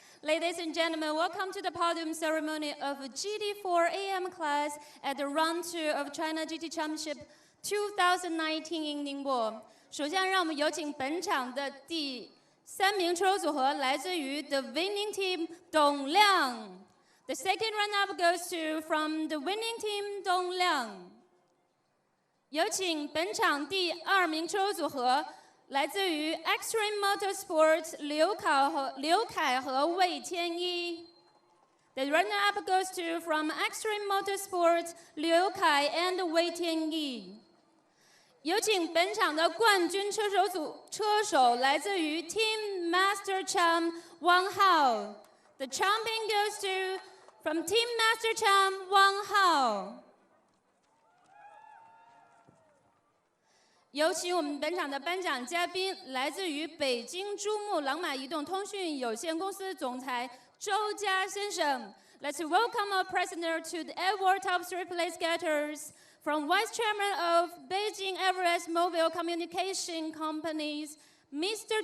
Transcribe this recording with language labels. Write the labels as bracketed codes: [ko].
[en] Ladies and gentlemen, welcome to the podium ceremony of GT4 AM Class at the Round 2 of China GT Championship 2019 in Ningbo。 [zh] 首先，让我们有请本场的第3名车手组合，来自于 The Winning Team 董亮。 [en] The second run-up goes to from the winning team 董亮。 [zh] 有请本场第2名车手组合，来自于 Extreme Motorsport 刘凯和魏天一。 [en] The runner-up goes to from Extreme Motorsport 刘凯 and 魏天一。 [zh] 有请本场的冠军车手来自于 Team Master Cham 汪浩。 [en] The champion goes to from Team Master Cham 汪浩。 [zh] 有请我们本场的颁奖嘉宾，来自于北京珠穆朗玛移动通讯有限公司总裁周家先生。 [en] Let's welcome our prisoner to the award top 3 place getters from Vice Chairman of Beijing Everest Mobile Communication Companies, Mr.